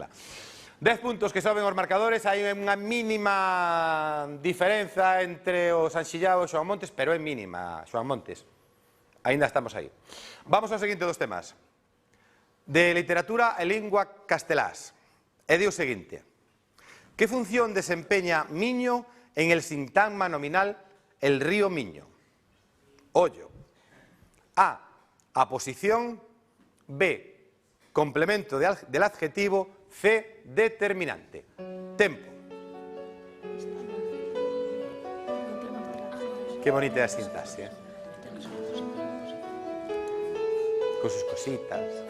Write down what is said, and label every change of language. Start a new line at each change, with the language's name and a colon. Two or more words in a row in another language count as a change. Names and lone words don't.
Galician: 10 puntos que soben os marcadores, hai unha mínima diferenza entre o Sanxillao e o Xoán Montes, pero é mínima, Xoán Montes. Aínda estamos aí. Vamos ao seguinte dos temas. De literatura e lingua castelás. E di o seguinte.
Spanish: Que función desempeña Miño en el sintagma nominal el río Miño?
Galician: Ollo. A, aposición.
Spanish: B, complemento del adjetivo.
Galician: C, determinante. Tempo.
Spanish: Qué bonita es la sintaxis, con sus cositas.